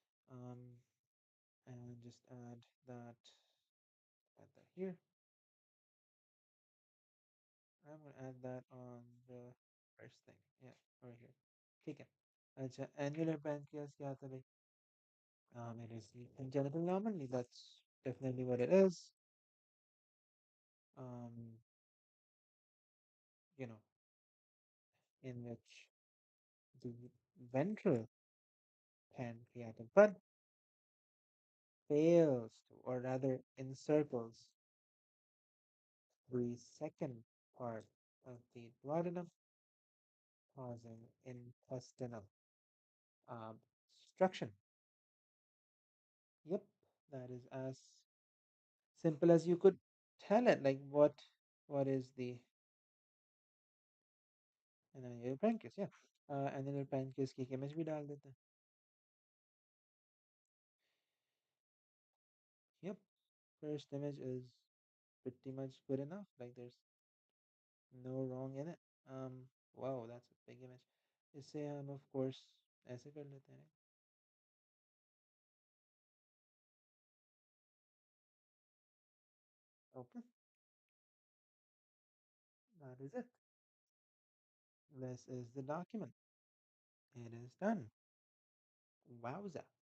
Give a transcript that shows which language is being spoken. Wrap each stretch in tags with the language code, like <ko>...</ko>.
<en>Um, and just add that here. I'm gonna add that on the first thing. Yeah, over here.</en> <hi>ठीक है. अच्छा, annular pancreas क्या आता है भाई?</hi> <en>It is the congenital anomaly. That's definitely what it is. Um, you know, in which the ventral pancreatic bud fails to, or rather encircles, the second part of the duodenum, causing intestinal obstruction. Yep, that is as simple as you could tell it. Like what is the annular pancreas?</en> <hi>Yeah, annular pancreas की image भी डाल देते हैं.</hi> <en>Yep, first image is pretty much good enough. Like there's no wrong in it. Wow, that's a big image.</en> <hi>इससे हम</hi> <en>of course</en> <hi>ऐसे कर लेते हैं.</hi> <en>Okay, that is it. This is the document. It is done. Wowza.</en>